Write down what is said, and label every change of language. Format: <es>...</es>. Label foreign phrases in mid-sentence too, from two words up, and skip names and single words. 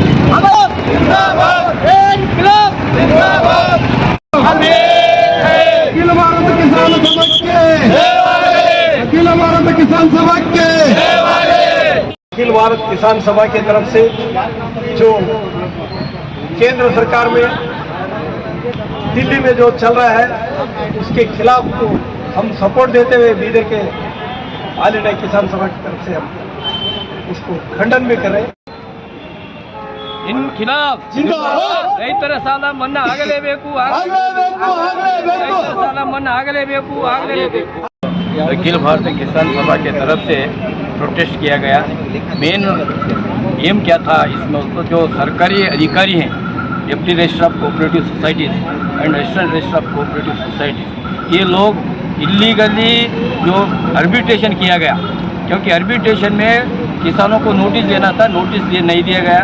<hi>अखिल भारत किसान सभा के अखिल भारत किसान सभा के अखिल भारत किसान सभा की तरफ से जो केंद्र सरकार में दिल्ली में जो चल रहा है उसके खिलाफ हम सपोर्ट देते हुए बीदर के ऑल इंडिया किसान सभा की तरफ से हम उसको खंडन भी कर रहे हैं। इन खिलाफ</hi> <kn>ರೈತರ ಸಾಲ ಮನ್ನಾ ಆಗಲೇಬೇಕು ಸಾಲ ಮನ್ನಾ ಆಗಲೇಬೇಕು</kn> <hi>अखिल भारतीय किसान सभा के तरफ से प्रोटेस्ट किया गया।</hi> <en>main aim</en> <hi>क्या था इसमें, उसको जो सरकारी अधिकारी हैं,</hi> <en>deputy registrar of cooperative societies and assistant registrar of cooperative societies,</en> <hi>ये लोग इलीगली जो आर्बिट्रेशन किया गया, क्योंकि आर्बिट्रेशन में किसानों को नोटिस देना था, नोटिस नहीं दिया गया।</hi>